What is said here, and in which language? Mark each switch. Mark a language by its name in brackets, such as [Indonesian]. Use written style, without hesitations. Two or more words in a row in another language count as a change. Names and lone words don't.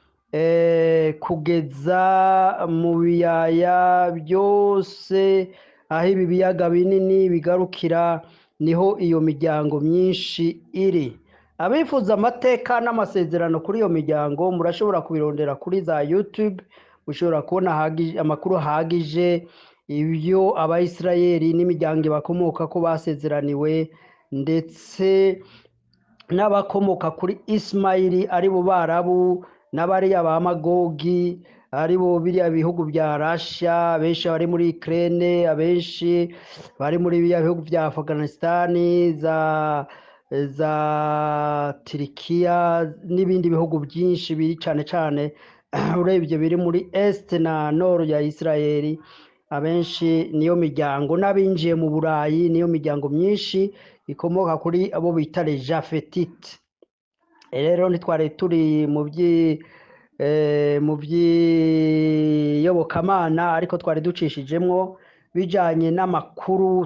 [Kinyarwanda] kugeza mu biyaya byose aho ibi biyaga binini bigarukira niho iyo miryango myinshi iri abifuza amateka n'amasezerano kuri iyo miryango murashobora kubirondera kuri za YouTube mushobora kubona amakuru ahagije ibyo Abayisirayeli n'imiryango bakomoka ko basezeraniwe ndetse n'abakomoka kuri Ismaili ari bo Barabu n'abariya ba Magogi ari bo biriya bihugu bya Russia, abenshi bari muri Ukraine, abenshi bari muri biriya bihugu bya Afghanistan, za Turikiya n'ibindi bihugu byinshi biri cyane cyane urebye biri muri Est na Nord ya Israeli. Abenshi niyo miryango, n'abinjiye mu Burayi niyo miryango myinshi ikomoka kuri abo bita [French] les Japhétites. [Rundi] Rero ntitwari turi mu by'iyobokamana, ariko twari ducishijemwo bijanye n'amakuru